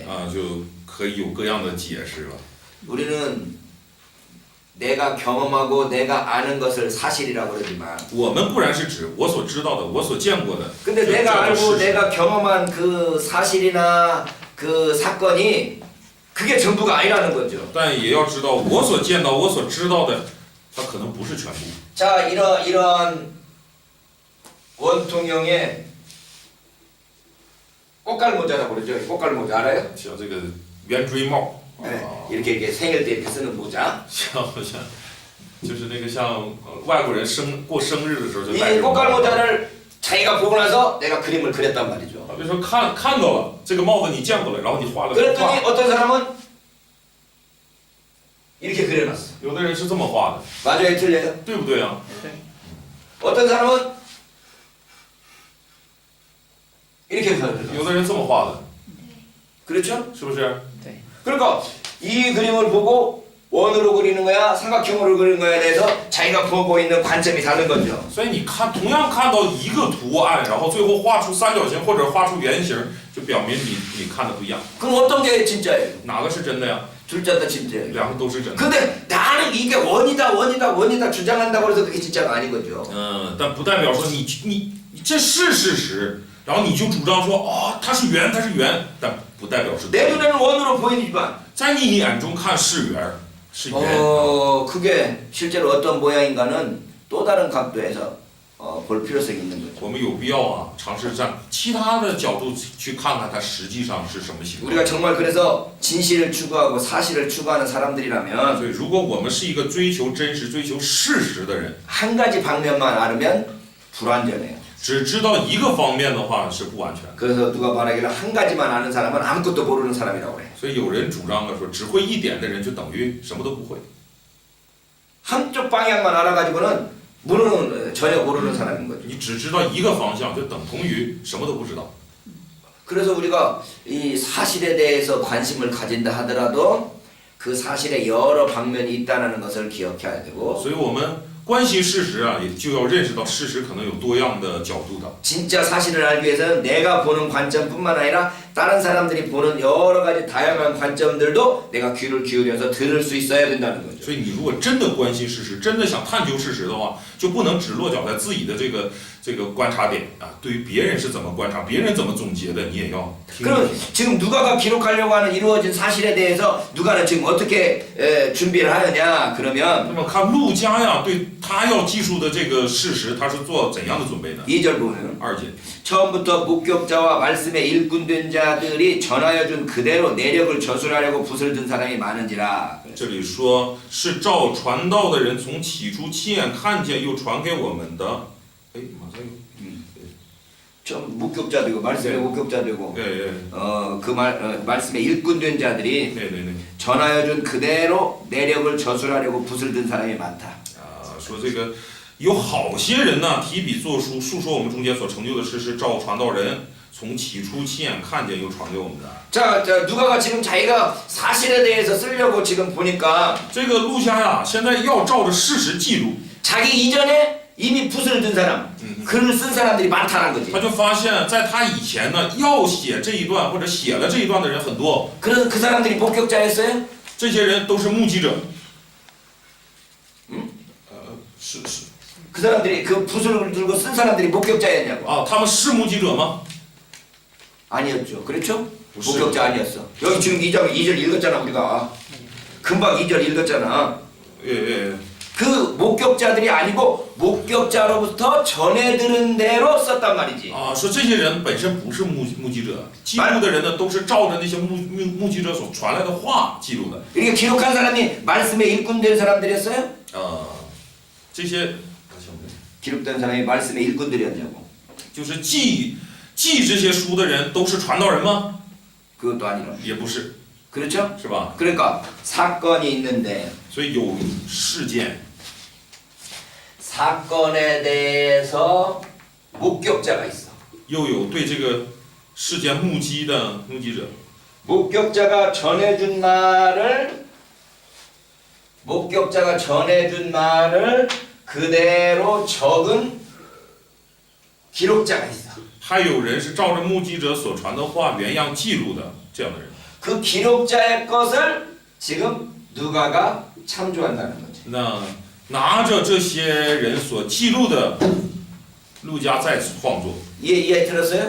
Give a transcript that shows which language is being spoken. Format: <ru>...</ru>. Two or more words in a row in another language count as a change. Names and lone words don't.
<zh>就可以有各样的解释了。</zh> <ko>우리는 내가 경험하고 내가 아는 것을 사실이라고 그러지만,</ko> <zh>我们固然是指我所知道的，我所见过的。</zh> <ko>근데</ko> <zh>这</zh> <ko>내가</ko> <zh>叫</zh> <ko>알고</ko> <zh>事实</zh> <ko>내가 경험한 그 사실이나 그 사건이 그게 전부가 아니라는 거죠.</ko> <zh>但也要知道，我所见到、我所知道的，它可能不是全部。</zh> <ko>자, 이런 원통형의 꽃갈모자라고 그러죠. 꽃갈모자 알아요?</ko> <zh>像这个圆锥帽，</zh> <ko>네, 이렇게 생일 때 이렇게 쓰는 모자.</ko> <zh>就是那个像外国人过生日的时候就戴</zh> <ko>이</ko> <zh>这个帽。</zh> <ko>꽃갈모자를 자기가 보고 나서 내가 그림을 그렸단 말이죠.</ko> <zh>比如说看到了这个帽子，你见过了，然后你画了个</zh> <ko>그랬더니</ko> <zh>画。</zh> <ko>어떤 사람은 이렇게 그려놨어.</ko> <zh>有的人是这么画的，</zh> <ko>맞아요, 틀려요?</ko> <zh>对不对啊？</zh> <ko>어떤 사람은 이렇게 그려놨어.</ko> <zh>有的人这么画的，</zh> <ko>그렇죠?</ko> <zh>是不是？</zh> <ko>그러니까 이 그림을 보고 원으로 그리는 거야, 삼각형으로 그리는 거에 대해서 자기가 보고 있는 관점이 다른 거죠.</ko> <zh>所以你同样看到一个图案，然后最后画出三角形或者画出圆形，就表明你看的不一样。</zh> <ko>그럼 어떤 게 진짜예요?</ko> <zh>哪个是真的呀？</zh> <ko>둘 다 진짜예요.</ko> <zh>两个都是真的。</zh> <ko>근데 나는 이게 원이다 주장한다고 해서 그게 진짜가 아닌 거죠.</ko> <zh>但不代表说你这是事实，然后你就主张说它是圆，但不代表是</zh> <ko>내</ko> <zh>对。</zh> <ko>눈에는 원으로 보이지만</ko> <zh>在你眼中看是圆，是圆。</zh> <ko>그게 실제로 어떤 모양인가는 또 다른 각도에서 볼 필요성이 있는 거죠.</ko> <zh>我们有必要啊，尝试站其他的角度去看看它实际上是什么情况。</zh> <ko>우리가 정말 그래서 진실을 추구하고 사실을 추구하는 사람들이라면</ko> <zh>所以，如果我们是一个追求真实、追求事实的人，</zh> <ko>한 가지 방면만 알으면 불완전해요.</ko> <zh>只知道一个方面的话是不完全的。</zh> <ko>그래서 누가 말하기를 한 가지만 아는 사람은 아무것도 모르는 사람이라고 그래.</ko> <zh>所以有人主张的说，只会一点的人就等于什么都不会。</zh> <ko>한쪽 방향만 알아가지고는 전혀 모르는 사람인 거죠.</ko> <zh>你只知道一个方向，就等同于什么都不知道。</zh> <ko>그래서 우리가 이 사실에 대해서 관심을 가진다 하더라도 그 사실에 여러 방면이 있다는 것을 기억해야 되고</ko> <zh>所以我们关心事实啊，也就要认识到事实可能有多样的角度的。</zh> <ko>진짜 사실을 알기 위해서는 내가 보는 관점뿐만 아니라 다른 사람들이 보는 여러 가지 다양한 관점들도 내가 귀를 기울여서 들을 수 있어야 된다는 거죠.</ko> <zh>所以你如果真的关心事实，真的想探究事实的话，就不能只落脚在自己的这个观察点啊。对于别人是怎么观察，别人怎么总结的，你也要听。</zh> <ko>그럼 지금 누가가 기록하려고 하는 이루어진 사실에 대해서 누가는 지금 어떻게 준비를 하느냐</ko> <zh>那</zh> <ko>그러면</ko> <zh>么看陆家呀，对他要记述的这个事实，他是做怎样的准备呢？</zh> <ko>2절 보면</ko> <zh>2节，</zh> <ko>처음부터 목격자와 말씀에 일꾼된 자들이 전하여 준 그대로 내력을 저술하려고 붓을 든 사람이 많은지라.</ko> <zh>这里说是照传道的人从起初亲眼看见又传给我们的。哎，马上有。</zh> <ko>좀 목격자되고 말씀의 네. 목격자되고 예, 그 말씀에 일꾼된 자들이 네, 네, 네. 전하여 준 그대로 내력을 저술하려고 붓을 든 사람이 많다.</ko> <zh>啊，说这个有好些人呢，提笔作书，述说我们中间所成就的事，是照传道人从起初亲眼看见又传给我们的。</zh> <ko>자, 누가가 지금 자기가 사실에 대해서 쓰려고 지금 보니까</ko> <zh>这个陆家呀，现在要照着事实记录，</zh> <ko>자기 이전에 이미 붓을 든 사람, 글을 쓴 사람들이 많다는 거지.</ko> <zh>他就发现，在他以前呢，要写这一段或者写了这一段的人很多，</zh> <ko>그래서 그 사람들이 목격자였어요?</ko> <zh>这些人都是目击者。是</zh> <ko>그 사람들이 그 붓을 들고 쓴 사람들이 목격자였냐고?</ko> <zh>啊，他们是目击者吗？</zh> <ko>아니었죠. 그렇죠? 무슨- 목격자 아니었어. 여기 지금 2절 읽었잖아 우리가. 금방 2절 읽었잖아. 예, 예. 그 목격자들이 아니고 목격자로부터 전해 들은 대로 썼단 말이지.</ko> <zh>啊，说这些人本身不是目击者，记录的人呢都是照着那些目击者所传来的话记录的。</zh> <ko>이렇게 기록한 사람이 말씀에 일꾼된 사람들이었어요?</ko> <zh>这些</zh> <ko>기록된 사람이 말씀의 일꾼들이었냐고?</ko> <zh>就是记这些书的人都是传道人吗？</zh> <ko>그것도 아니라.</ko> <zh>也不是，</zh> <ko>그렇죠?</ko> <zh>是吧？</zh> <ko>그러니까 사건이 있는데</ko> <zh>所以有事件，</zh> <ko>사건에 대해서 목격자가 있어.</ko> <zh>又有对这个事件目击的目击者。</zh> <ko>목격자가 전해준 말을 그대로 적은 기록자가 있어.</ko> <zh>还有人是照着目击者所传的话原样记录的这样的人。</zh> <ko>그 기록자의 것을 지금 누가가 참조한다는 거지.</ko> <zh>那拿着这些人所记录的，陆家再次创作。</zh> <ko>이해 들었어요?</ko>